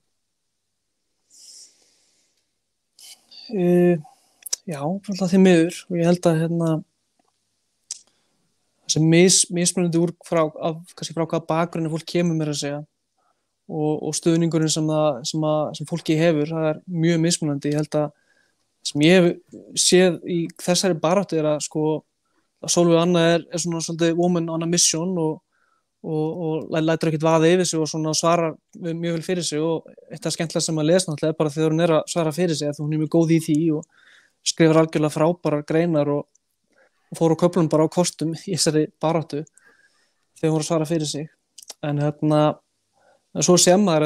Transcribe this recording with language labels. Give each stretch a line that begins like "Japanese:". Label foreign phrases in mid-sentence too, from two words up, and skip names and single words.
Icelandic: Já, alltaf því miður og ég held að þessi mismunandi úr frá hvaða bakgrunni fólk kemur mér að segja og stuðningurinn sem fólki hefur, það er mjög mismunandi. Ég held að sem ég hef séð í þessari baráttu er að Sólveig Anna er svona svolítið
English: woman on a mission
Icelandic: og lætur ekkert vaða yfir sig og svona svarar mjög vel fyrir sig og eitt af skemmtilega sem að lesa náttúrulega er bara þegar hún er að svara fyrir sig að hún er mjög góð í því og skrifar algjörlega frábærar greinar og fór á köflum bara á kostum í þessari baráttu þegar hún var að svara fyrir sig en svo sem maður